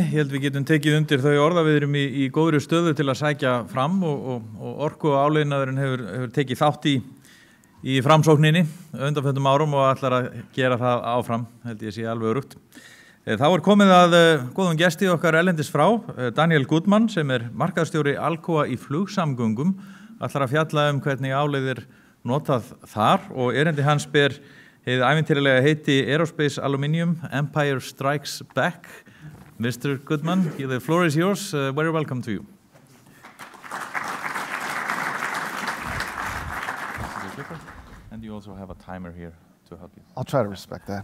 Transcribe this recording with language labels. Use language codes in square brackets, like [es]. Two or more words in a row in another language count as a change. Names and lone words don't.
[is] Ég held við getum tekið undir þau orð að við erum í góðri stöðu til að sækja fram og orku og áliðnaðurinn hefur tekið þátt í framsókninni undanförnum árum og ætlar að gera það áfram, held ég sé alveg örugt. Þá komið að góðum gesti okkar erlendis frá, Daniel Goodman sem markaðsstjóri Alcoa í flugsamgöngum, ætlar að fjalla hvernig álið notað þar og erindi hans ber hið ævintýralega heiti Aerospace Aluminium Empire Strikes Back. [en] Mr. Goodman, the floor is yours. Very welcome to you. And you also have a timer here to help you. I'll try to respect that.